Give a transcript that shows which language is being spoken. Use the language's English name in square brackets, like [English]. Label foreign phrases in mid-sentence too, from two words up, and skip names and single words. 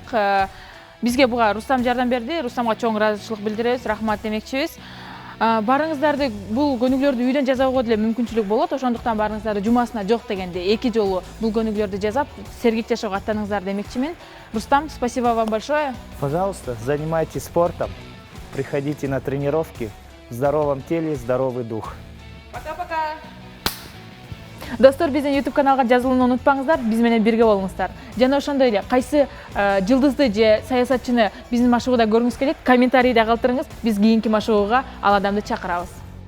[Kyrgyz] Бизге буга Рустам жардам берди. Рустамга чоң ыраазычылык билдиребиз, рахмат демекчибиз. Барыңыздарды бул көнүгүүлөрдү үйдөн жасоого деле мүмкүнчүлүк болот. Ошондуктан барыңыздарды жумасына жок дегенде 2 жолу бул көнүгүүлөрдү жасап, сергек жашоого аттаныңыздар демекчимин. Рустам, [Russian] спасибо вам большое. Пожалуйста, занимайтесь спортом, приходите на тренировки. В здоровом теле здоровый дух. Пока-пока. [Kyrgyz] Достор, биздин YouTube каналга жазылууну унутпаңыздар, биз менен бирге болуңуздар. Жана ошондой эле кайсы жылдызды же саясатчыны биздин машыгууда көргүңүз келет, комментарийде калтырыңыз, биз кийинки машыгууга ал адамды чакырабыз.